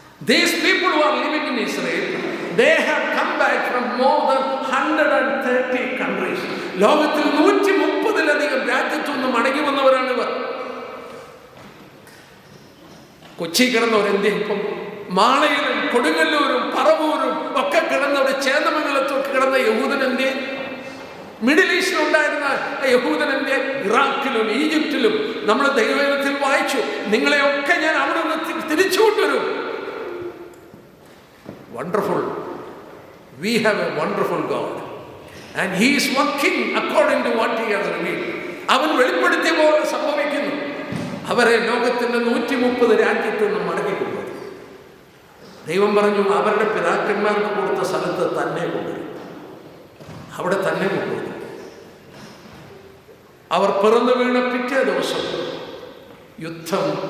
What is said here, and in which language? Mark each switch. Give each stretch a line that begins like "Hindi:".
English: These people who are living in Israel, they have come back from more than 130 countries.
Malayalam: ലോകത്തിൽ 130-ലധികം രാജ്യത്തൊന്നും മടങ്ങി വന്നവരാണ് ഇവർ. കൊച്ചി കിടന്നവരെന്തേ ഇപ്പം മാളയിലും കൊടുങ്ങല്ലൂരും പറവൂരും ഒക്കെ കിടന്നവർ, ചേന്നമംഗലത്തൊക്കെ കിടന്ന യഹൂദനെന്തേ? മിഡിൽ ഈസ്റ്റിൽ ഉണ്ടായിരുന്ന യഹൂദനെന്തേ? ഇറാഖിലും ഈജിപ്തിലും നമ്മൾ ദൈവവേദത്തിൽ വായിച്ചു. നിങ്ങളെയൊക്കെ ഞാൻ അവിടെ നിന്ന് തിരിച്ചു കൊണ്ടുവരും.
English: Wonderful. We have a wonderful God and he is working according to what he has revealed.
Malayalam: അവൻ വെളിപ്പെടുത്തിയ പോലെ സംഭവിക്കുന്നു. അവരെ ലോകത്തിന്റെ 130 രാജ്യത്ത് നിന്നും മടങ്ങിക്കൊണ്ടു. ദൈവം പറഞ്ഞു, അവരുടെ പിതാക്കന്മാർക്ക് കൊടുത്ത സ്ഥലത്ത് തന്നെ കൊണ്ടുവരും, അവിടെ തന്നെ കൊണ്ടുവരും. അവർ പിറന്നു വീണ പിറ്റേ ദിവസം യുദ്ധം.